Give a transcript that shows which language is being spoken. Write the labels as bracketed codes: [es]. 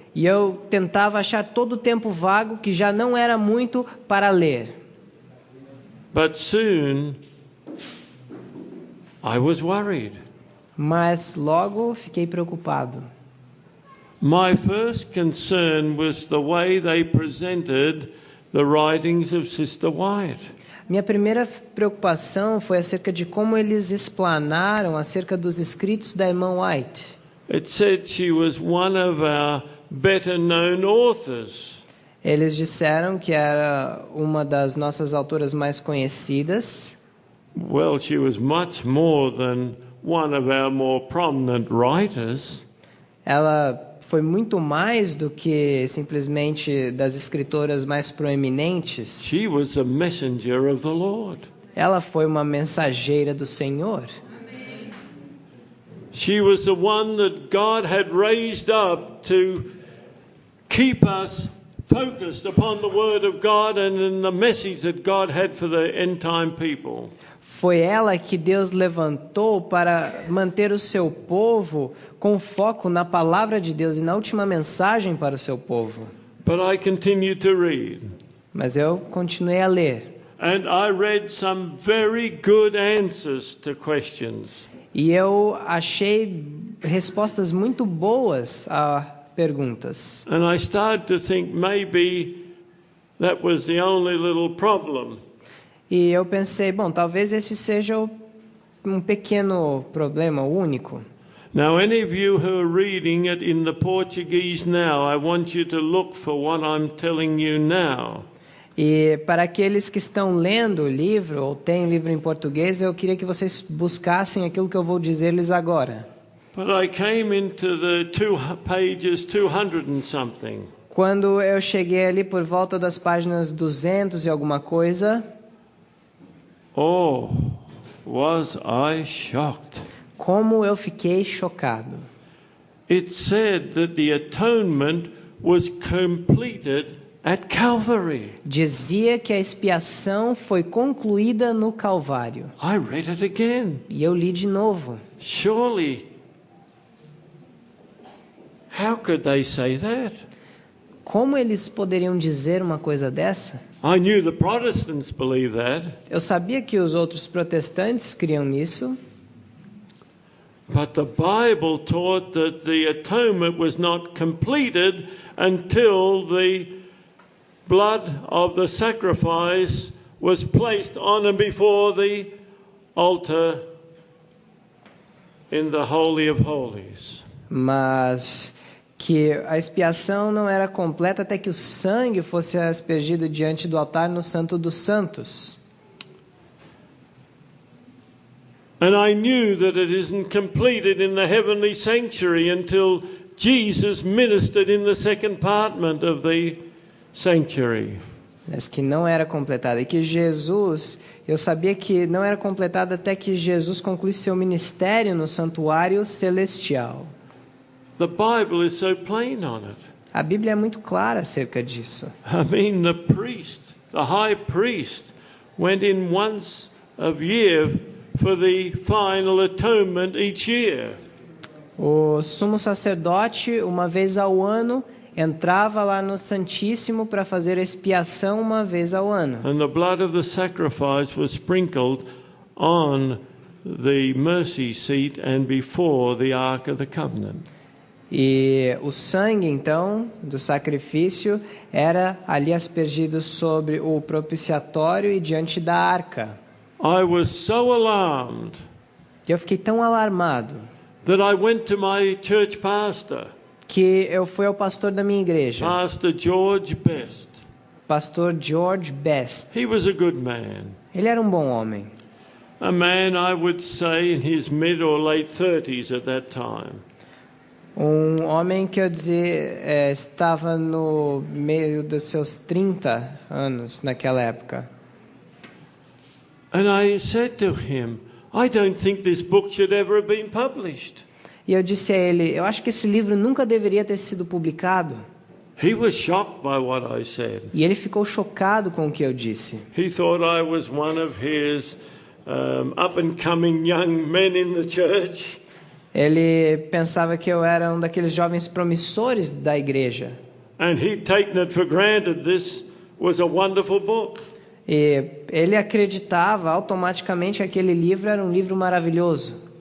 [pt] E eu tentava achar todo o tempo vago que já não era muito para ler. [en] But soon I was worried. [pt] Mas logo fiquei preocupado. [en] My first concern was the way they presented the writings of Sister White. [pt] Minha primeira preocupação foi acerca de como eles explanaram acerca dos escritos da irmã White. [en] It said she was one of our better known authors. [pt] Eles disseram que era uma das nossas autoras mais conhecidas. [en] Well, she was much more than one of our more prominent writers. [pt] Ela foi muito mais do que simplesmente das escritoras mais proeminentes. [en] She was a messenger of the Lord. [pt] Ela foi uma mensageira do Senhor. [en] She was the one that God had raised up to keep us focused upon the Word of God and in the message that God had for the end time people. [pt] Foi ela que Deus levantou para manter o seu povo com foco na palavra de Deus e na última mensagem para o seu povo. [en] But I continued to read. [pt] Mas eu continuei a ler. [en] And I read some very good answers to questions. [pt] E eu achei respostas muito boas a perguntas. [en] And I started to think maybe that was the only little problem. [pt] E eu pensei, bom, talvez esse seja um pequeno problema, o único. [en] Now, any of you who are reading it in the Portuguese now, I want you to look for what I'm telling you now. [pt] E para aqueles que estão lendo o livro, ou têm livro em português, eu queria que vocês buscassem aquilo que eu vou dizer-lhes agora. [en] But I came into the pages 200 and something. [pt] Quando eu cheguei ali por volta das páginas 200 e alguma coisa, [en] oh, was I shocked. [pt] como eu fiquei chocado. [en] It said that the atonement was completed at Calvary. [pt] Dizia que a expiação foi concluída no Calvário. [en] I read it again. [pt] E eu li de novo. [en] Surely, how could they say that? [pt] Como eles poderiam dizer uma coisa dessa? [en] I knew the Protestants believe that, [pt] Eu sabia que os outros protestantes criam nisso, [en] but the Bible taught that the atonement was not completed until the blood of the sacrifice was placed on and before the altar in the Holy of Holies. [pt] mas que a expiação não era completa até que o sangue fosse aspergido diante do altar no Santo dos Santos. [en] And I knew that it isn't completed in the heavenly sanctuary until Jesus ministered in the second compartment of the sanctuary. [pt] Mas que não era completada. E que Jesus, eu sabia que não era completada até que Jesus concluísse seu ministério no santuário celestial. [en] The Bible is so plain on it. [pt] A Bíblia é muito clara acerca disso. [en] I mean, the high priest, went in once a year for the final atonement each year. [pt] O sumo sacerdote, uma vez ao ano, entrava lá no Santíssimo para fazer expiação uma vez ao ano. [en] And the blood of the sacrifice was sprinkled on the mercy seat and before the Ark of the Covenant. [pt] E o sangue, então, do sacrifício era ali aspergido sobre o propiciatório e diante da arca. [en] I was so alarmed [pt] E eu fiquei tão alarmado [en] that I went to my church pastor, [pt] que eu fui ao pastor da minha igreja, [en] Pastor George Best. [pt] pastor George Best. [en] He was a good man. [pt] Ele era um bom homem. [en] A man, I would say, in his mid or late 30s at that time. [pt] Um homem que eu dizer estava no meio dos seus 30 anos naquela época. [en] And I said to him, I don't think this book should ever have been published. [pt] E eu disse a ele, eu acho que esse livro nunca deveria ter sido publicado. [en] He was shocked by what I said. [pt] E ele ficou chocado com o que eu disse. [en] He thought I was one of his up-and-coming young men in the church. [pt] Ele pensava que eu era um daqueles jovens promissores da igreja. [en] And he'd taken it for granted this was a wonderful book. [pt] E ele acreditava automaticamente que aquele livro era um livro maravilhoso.